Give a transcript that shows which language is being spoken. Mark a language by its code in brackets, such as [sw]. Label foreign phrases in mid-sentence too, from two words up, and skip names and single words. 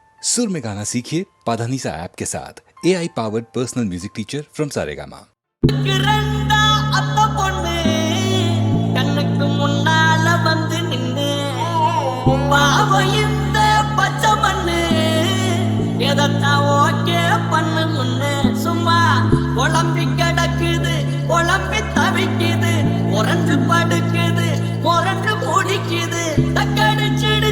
[hi] सुर में गाना सीखिए पाधानीसा ऐप के साथ [en] AI powered personal music teacher from [hi] सारेगामा। [ta] சும்மா குழம்பி கிடக்குது குழம்பி தவிக்குது முரண்டு படுக்குது முரண்டு முடிக்குது தக்கடிச்சிடு